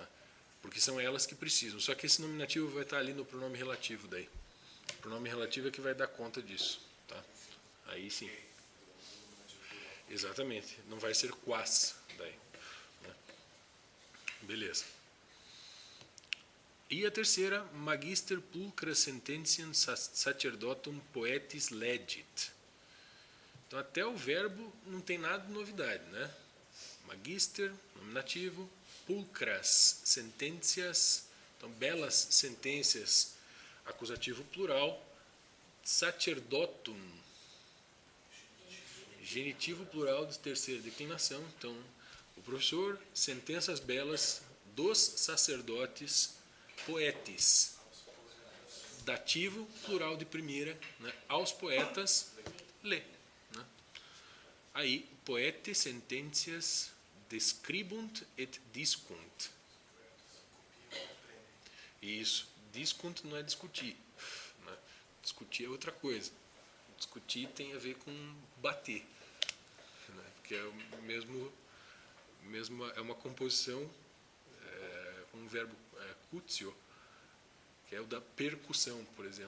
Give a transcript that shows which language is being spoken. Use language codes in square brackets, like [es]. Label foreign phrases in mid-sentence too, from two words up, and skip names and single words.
[pt] Porque são elas que precisam, só que esse nominativo vai estar ali no pronome relativo daí. O pronome relativo é que vai dar conta disso, tá? Aí sim. Exatamente, não vai ser quas daí, né? Beleza. E a terceira, [la] magister pulcra sententiam sacerdotum poetis legit. [pt] Então até o verbo não tem nada de novidade, né? Magister, nominativo, pulcras, sentenças, então belas sentenças, acusativo plural, sacerdotum, genitivo plural de terceira declinação, então o professor, sentenças belas dos sacerdotes, poetes, dativo plural de primeira, né? Aos poetas, lê. Né? Aí, [la] poete sententias describunt et discunt. [pt] Isso, discunt não é discutir, né? Discutir é outra coisa. Discutir tem a ver com bater, né? Porque é o mesmo é uma composição com um verbo cutio, que é o da percussão, por exemplo.